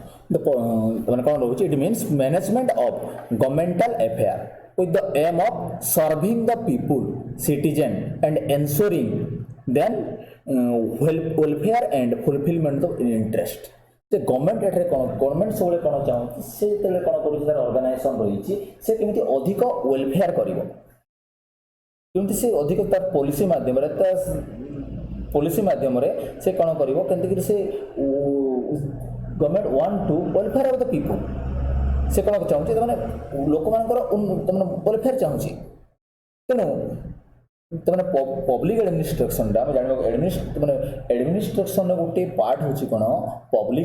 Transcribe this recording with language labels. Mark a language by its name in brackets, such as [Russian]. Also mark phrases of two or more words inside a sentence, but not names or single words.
[Odia] ମାନେ କ'ଣ ରହୁଛି [English] it means management of governmental affair with the aim of serving the people citizen and ensuring then welfare and fulfillment of interest [Odia] ସେ ଗଭର୍ଣ୍ଣମେଣ୍ଟ ଏଠାରେ କ'ଣ ଗଭର୍ଣ୍ଣମେଣ୍ଟ ସବୁବେଳେ କ'ଣ ଚାହୁଁଛି ସେ ଯେତେବେଳେ କ'ଣ କରୁଛି ତାର ଅର୍ଗାନାଇଜେସନ୍ ରହିଛି ସେ କେମିତି ଅଧିକ ୱେଲଫେୟାର କରିବ କେମିତି ସେ ଅଧିକ ତାର ପଲିସି ମାଧ୍ୟମରେ ସେ କ'ଣ କରିବ କେମିତିକରି ସେ [English] government want to welfare of the people [Odia] ସେ କ'ଣ ଚାହୁଁଛି ତାମାନେ ଲୋକମାନଙ୍କର ତାମାନେ ୱେଲଫେୟାର ଚାହୁଁଛି ତେଣୁ ତାମାନେ [English] public administration [Odia] ଆମେ ଜାଣିବାକୁ ମାନେ ଆଡମିନିଷ୍ଟ୍ରେସନର ଗୋଟେ ପାର୍ଟ ହେଉଛି କ'ଣ ପବ୍ଲିକ୍